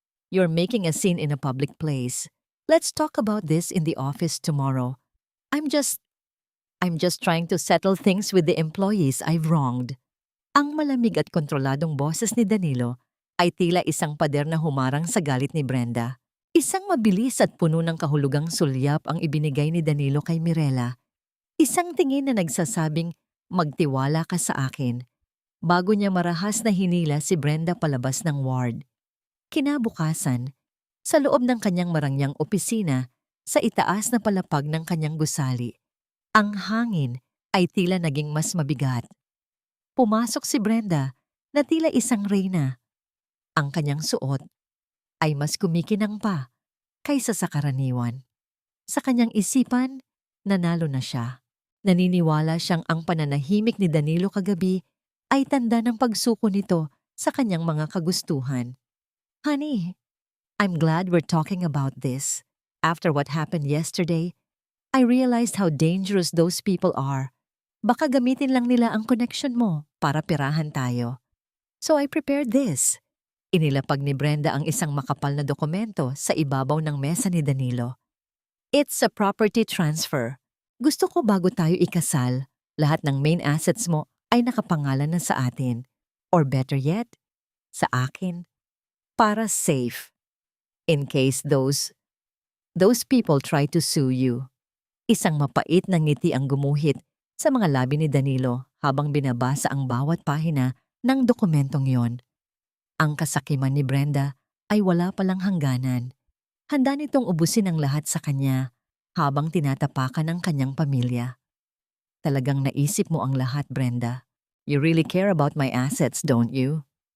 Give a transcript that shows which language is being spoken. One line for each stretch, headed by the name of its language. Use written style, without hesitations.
English: You're making a scene in a public place. Let's talk about this in the office tomorrow. I'm just trying to settle things with the employees I've wronged.
Filipino: Ang malamig at kontroladong boses ni Danilo ay tila isang pader na humarang sa galit ni Brenda. Isang mabilis at puno ng kahulugang sulyap ang ibinigay ni Danilo kay Mirella. Isang tingin na nagsasabing, magtiwala ka sa akin, bago niya marahas na hinila si Brenda palabas ng ward. Kinabukasan, sa loob ng kanyang marangyang opisina, sa itaas na palapag ng kanyang gusali, ang hangin ay tila naging mas mabigat. Pumasok si Brenda na tila isang reyna. Ang kanyang suot ay mas kumikinang pa kaysa sa karaniwan. Sa kanyang isipan, nanalo na siya. Naniniwala siyang ang pananahimik ni Danilo kagabi ay tanda ng pagsuko nito sa kanyang mga kagustuhan.
English: Honey, I'm glad we're talking about this. After what happened yesterday, I realized how dangerous those people are.
Filipino: Baka gamitin lang nila ang connection mo para pirahan tayo.
English: So I prepared this.
Filipino: Inilapag ni Brenda ang isang makapal na dokumento sa ibabaw ng mesa ni Danilo.
English: It's a property transfer.
Filipino: Gusto ko bago tayo ikasal, lahat ng main assets mo ay nakapangalan na sa atin.
English: Or better yet,
Filipino: sa akin. Para safe.
English: In case those people try to sue you.
Filipino: Isang mapait na ngiti ang gumuhit sa mga labi ni Danilo habang binabasa ang bawat pahina ng dokumentong yon. Ang kasakiman ni Brenda ay wala palang hangganan. Handa nitong ubusin ang lahat sa kanya habang tinatapakan ang kanyang pamilya. Talagang naisip mo ang lahat, Brenda.
English: You really care about my assets, don't you?